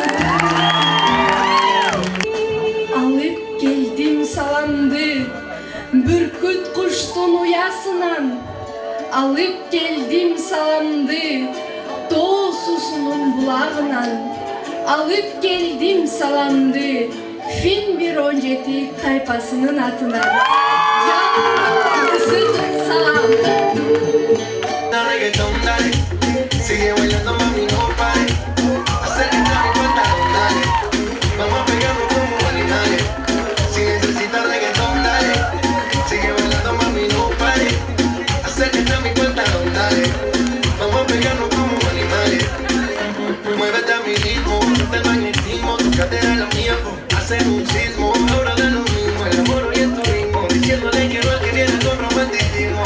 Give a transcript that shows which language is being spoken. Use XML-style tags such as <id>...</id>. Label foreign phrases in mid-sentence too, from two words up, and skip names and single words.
<ky>Алып келдим саламды, бүркүт куштун уясынан. Алып келдим саламды, тоо суусунун булагынан. Алып келдим саламды, Фин 117 тайпасынын атынан. Salam.</ky> <es>Reggaetón, dale, sigue bailando mami, no pare, acércate a mi pantalón, dale, vamos a pegarnos como animales, si necesitas reggaetón, dale, sigue bailando mami, no pare, acércate a mi pantalón, dale, vamos a pegarnos como animales, muévete a mi ritmo, siente el magnetismo, tu cadera la mía, hacer un sismo, ahora de lo mismo, el amor y el turismo, diciéndole quiero al que viene con romanticismo.</es>